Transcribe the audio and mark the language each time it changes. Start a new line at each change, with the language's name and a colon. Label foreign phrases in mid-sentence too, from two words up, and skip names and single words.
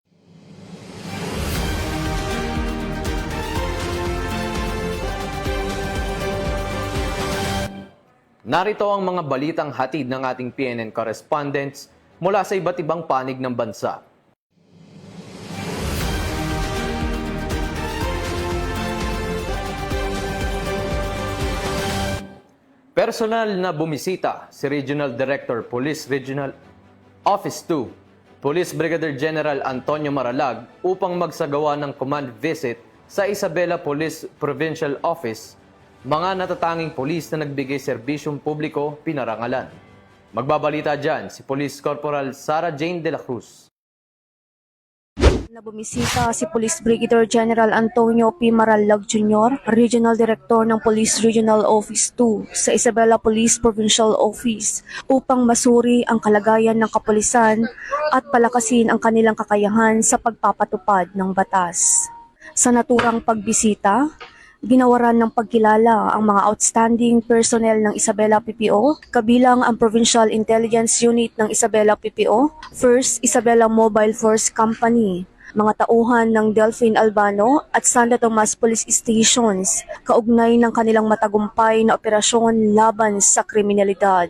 Filipino: Narito ang mga balitang hatid ng ating PNN correspondents mula sa iba't ibang panig ng bansa. Personal na bumisita si Regional Director Police Regional Office 2, Police Brigadier General Antonio Maralag upang magsagawa ng command visit sa Isabela Police Provincial Office. Mga natatanging pulis na nagbigay serbisyong publiko pinarangalan. Magbabalita dyan si Police Corporal Sarah Jane de la Cruz. Na bumisita si Police Brigadier General Antonio P. Maralag Jr., Regional Director ng Police Regional Office 2 sa Isabela Police Provincial Office upang masuri ang kalagayan ng kapulisan at palakasin ang kanilang kakayahan sa pagpapatupad ng batas. Sa naturang pagbisita, ginawaran ng pagkilala ang mga
English: outstanding personnel
Filipino: ng Isabela PPO, kabilang ang Provincial Intelligence Unit ng Isabela PPO, 1st Isabela Mobile Force Company, mga tauhan ng Delphine Albano at Santa Tomas Police Stations, kaugnay ng kanilang matagumpay na operasyon laban sa kriminalidad.